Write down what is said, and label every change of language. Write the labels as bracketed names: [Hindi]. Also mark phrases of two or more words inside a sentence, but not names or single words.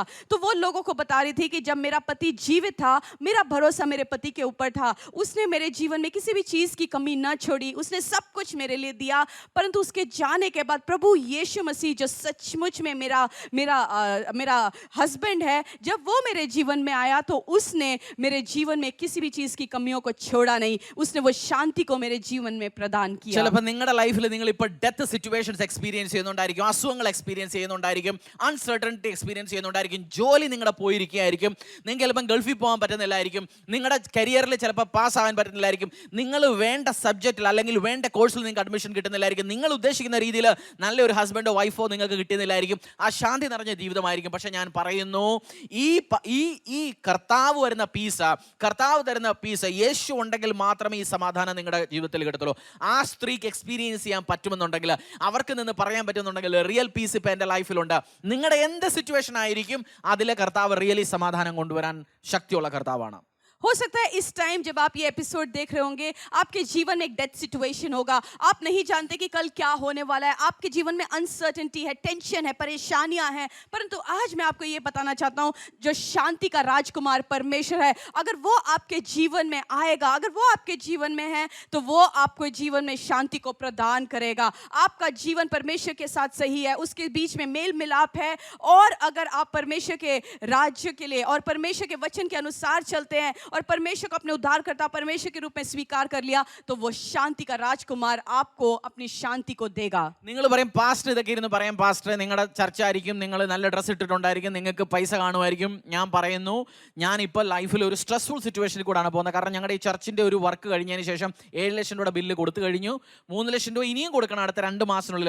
[Hindi] तो वो लोगों को बता रही थी कि जब मेरा पति जीवित था मेरा भरोसा मेरे पति के ऊपर था, उसने मेरे जीवन में किसी भी चीज़ की कमी ना छोड़ी, उसने सब कुछ मेरे लिए दिया। परंतु उसके जाने के बाद प्रभु यीशु मसीह जो सचमुच में मेरा हस्बैंड है, जब वो मेरे जीवन में आया तो उसने मेरे जीवन में किसी भी चीज़ की कमियों को छोड़ा नहीं, उसने वो शांति को मेरे जीवन में प्रदान किया. [Malayalam] ചിലപ്പോൾ നിങ്ങളുടെ ലൈഫിൽ നിങ്ങൾ ഇപ്പോൾ [English] death situations experience [Malayalam] ചെയ്യുന്നുണ്ടായിരിക്കും, അസുഖങ്ങൾ എക്സ്പീരിയൻസ് ചെയ്യുന്നുണ്ടായിരിക്കും, [English] uncertainty experience [Malayalam] ചെയ്യുന്നുണ്ടായിരിക്കും, ജോലി നിങ്ങളുടെ പോയിരിക്കുകയായിരിക്കും, നിങ്ങൾക്ക് ചിലപ്പം ഗൾഫിൽ പോകാൻ പറ്റുന്നില്ലായിരിക്കും, നിങ്ങളുടെ കരിയറിൽ ചിലപ്പോൾ പാസ്സാകാൻ പറ്റുന്നില്ലായിരിക്കും, നിങ്ങൾ വേണ്ട സബ്ജക്റ്റിൽ അല്ലെങ്കിൽ വേണ്ട കോഴ്സിൽ നിങ്ങൾക്ക് അഡ്മിഷൻ കിട്ടുന്നില്ലായിരിക്കും, നിങ്ങൾ ഉദ്ദേശിക്കുന്ന രീതിയിൽ നല്ലൊരു ഹസ്ബൻഡോ വൈഫോ നിങ്ങൾക്ക് കിട്ടുന്നില്ലായിരിക്കും, ആ ശാന്തി നിറഞ്ഞ ജീവിതമായിരിക്കും. പക്ഷെ ഞാൻ പറയുന്നു, ഈ കർത്താവ് വരുന്ന പീസ്, കർത്താവ് തരുന്ന പീസ്, യേശു ഉണ്ടെങ്കിൽ മാത്രമേ ഈ സമാധാനം നിങ്ങളുടെ ജീവിതത്തിൽ കിട്ടത്തുള്ളൂ. ആ സ്ത്രീക്ക് എക്സ്പീരിയൻസ് ചെയ്യാൻ പറ്റുമെന്നുണ്ടെങ്കിൽ, അവർക്ക് നിന്ന് പറയാൻ പറ്റുമെന്നുണ്ടെങ്കിൽ [English] real peace [Malayalam] ഇപ്പം എൻ്റെ ലൈഫിലുണ്ട്. നിങ്ങളുടെ എന്ത് സിറ്റുവേഷൻ ആയിരിക്കും അതിലെ കർത്താവ് റിയലി സമാധാനം കൊണ്ടുവരാൻ ശക്തിയുള്ള കർത്താവാണ്. [Hindi] हो सकता है इस टाइम जब आप ये एपिसोड देख रहे होंगे, आपके जीवन में एक [English] death situation [Hindi] होगा, आप नहीं जानते कि कल क्या होने वाला है, आपके जीवन में अनसर्टेनिटी है, टेंशन है, परेशानियां हैं, परंतु आज मैं आपको ये बताना चाहता हूं, जो शांति का राजकुमार परमेश्वर है, अगर वो आपके जीवन में आएगा, अगर वो आपके जीवन में है, तो वो आपको जीवन में शांति को प्रदान करेगा. आपका जीवन परमेश्वर के साथ सही है, उसके बीच में मेल मिलाप है, और अगर आप परमेश्वर के राज्य के लिए और परमेश्वर के वचन के अनुसार चलते हैं और परमेश्वर को अपने उद्धारकर्ता परमेश्वर के रूप में स्वीकार कर लिया, तो वो शांति का राजकुमार आपको अपनी शांति को देगा. [Malayalam] നിങ്ങൾ പറയും പാസ്റ്റർ ഇതൊക്കെ ഇരുന്ന് പറയാം, പാസ്റ്റർ നിങ്ങളുടെ ചർച്ച ആയിരിക്കും, നിങ്ങൾ നല്ല ഡ്രസ്സ് ഇട്ടിട്ടുണ്ടായിരിക്കും, നിങ്ങൾക്ക് പൈസ കാണുമായിരിക്കും. ഞാൻ പറയുന്നു, ഞാനിപ്പോൾ ലൈഫിൽ ഒരു [English] stressful situationil [Malayalam] കൂടാണ് പോകുന്നത്. കാരണം ഞങ്ങളുടെ ഈ ചർച്ചിൻ്റെ ഒരു വർക്ക് കഴിഞ്ഞതിന് ശേഷം 7 ലക്ഷം രൂപ ബില്ല് കൊടുത്തു കഴിഞ്ഞു. 3 ലക്ഷം രൂപ ഇനിയും കൊടുക്കണം അടുത്ത 2 മാസത്തിനുള്ളിൽ.